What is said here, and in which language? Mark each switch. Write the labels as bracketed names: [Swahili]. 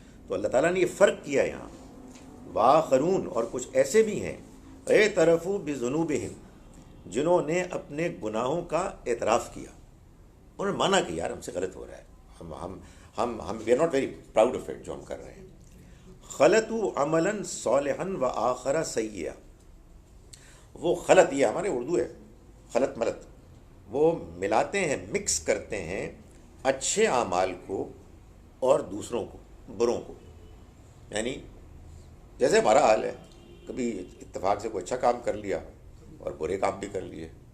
[Urdu] تو اللہ تعالیٰ نے یہ فرق کیا یہاں. وآخرون، اور کچھ ایسے بھی ہیں [Arabic] اعترفوا بذنوبہم، [Urdu] جنہوں نے اپنے گناہوں کا اعتراف کیا، انہوں نے مانا کہ یار ہم سے غلط ہو رہا ہے، ہم [English] we are not very proud of it [Urdu] جو ہم کر رہے ہیں. [Arabic] خلطوا عملا صالحا وآخر سیئا. [Urdu] وہ خلط، یہ ہمارے اردو ہے خلط ملط، وہ ملاتے ہیں، مکس کرتے ہیں اچھے اعمال کو اور دوسروں کو، بروں کو. یعنی جیسے ہمارا حال ہے، کبھی اتفاق سے کوئی اچھا کام کر لیا اور برے کام بھی کر لیے.